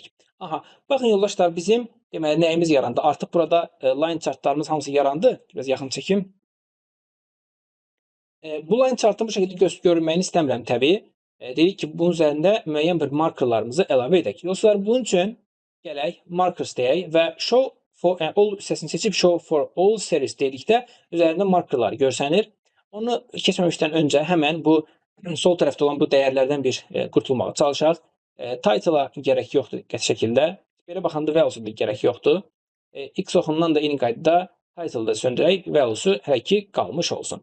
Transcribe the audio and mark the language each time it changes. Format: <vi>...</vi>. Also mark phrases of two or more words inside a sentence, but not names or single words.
<az>Aha, baxın yoldaşlar bizim deməli nəyimiz yarandı? Artıq burada</az> <en>line chartlarımız</en> <az>hamısı yarandı. Biraz yaxın çəkim. Bu</az> <en>line chartın</en> <az>bu şəkildə görünməyini istəmirəm təbii. Dedik ki, bunun üzərində müəyyən bir markerlarımızı əlavə edək. Dostlar, bunun üçün gələk markers deyək və</az> <en>show for all</en> <az>hissəsini seçib</az> <en>show for all series</en> <az>dedikdə üzərində markerlar görsənir. Onu keçməmişdən öncə həmən bu sol tərəfdə olan bu dəyərlərdən bir qurtulmağa çalışaq. Title-a gərək yoxdur qəti şəkildə. Belə baxanda value da gərək yoxdur. X oxundan da eyni qaydada title-da söndürək, value hələ ki qalmış olsun.</az>